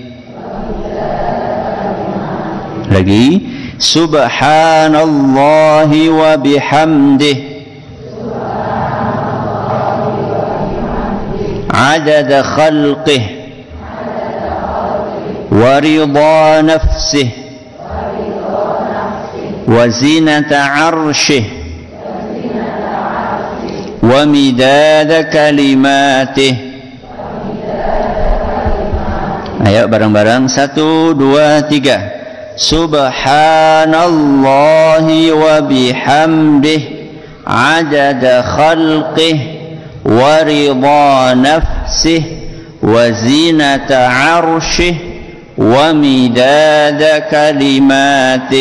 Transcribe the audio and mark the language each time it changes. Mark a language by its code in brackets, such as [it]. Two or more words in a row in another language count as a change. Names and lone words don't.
[ar] Lagi, سبحان الله وبحمده عدد خلقه ورضا نفسه وزنة عرشه ومداد كلماته. [id] Ayo bareng-bareng, 1, 2, 3. [ar] سبحان الله وبحمده عدد خلقه ورضا نفسه وزنة عرشه ومداد كلماته.